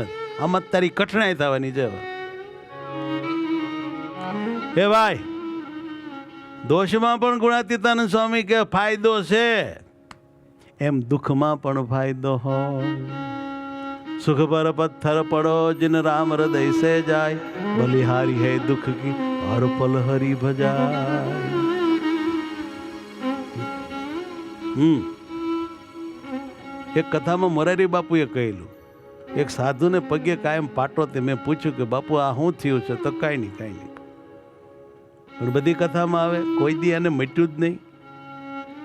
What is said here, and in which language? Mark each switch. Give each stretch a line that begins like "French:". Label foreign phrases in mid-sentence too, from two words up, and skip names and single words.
Gujarati: આમાં તારી કઠણાઈ થવાની છે. હે ભાઈ, દોષમાં પણ ગુણાતીતાનંદ સ્વામી કે ફાયદો છે, એમ દુઃખમાં પણ ફાયદો હોય.
Hindi: सुख पर पत्थर पड़ो जिन राम हृदय से जाय, बलिहारी है दुख की हर पल हरि भजाय.
Gujarati: એક કથામાં મોરારી બાપુએ કહેલું, એક સાધુને પગે કાયમ પાટો તે મેં પૂછ્યું કે બાપુ આ શું થયું છે? તો કાંઈ નહીં. પણ બધી કથામાં આવે કોઈ દી એને મટ્યું જ નહીં.